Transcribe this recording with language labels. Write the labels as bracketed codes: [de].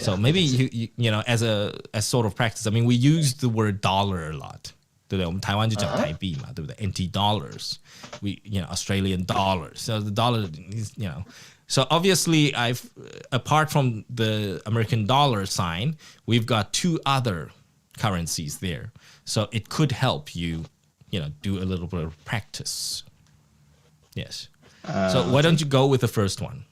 [en] So maybe you as sort of practice. I mean, we use the word dollar a lot. [zh] 对不对？我们台湾就讲台币嘛，对不对 ？ [en] NT dollars, we Australian dollars. So the dollar is So obviously, apart from the American dollar sign, we've got 2 other currencies there. So it could help you, do a little bit of practice. Yes. So why don't you go with the first one?